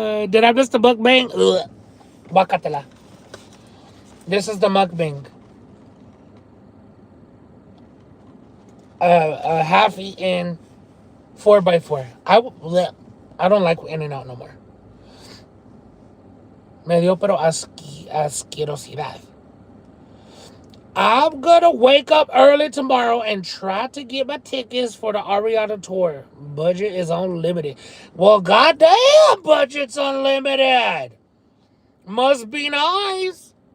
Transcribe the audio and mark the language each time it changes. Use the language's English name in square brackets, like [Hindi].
[English] Did I miss the mukbang? Ugh. Bakatela. This is the mukbang. Half eaten 4x4. I don't like In-N-Out no more. [Spanish] Me dio pero asquerosidad. [English] I'm gonna wake up early tomorrow and try to get my tickets for the Ariana tour. Budget is unlimited. Well, goddamn, budget's unlimited. Must be nice.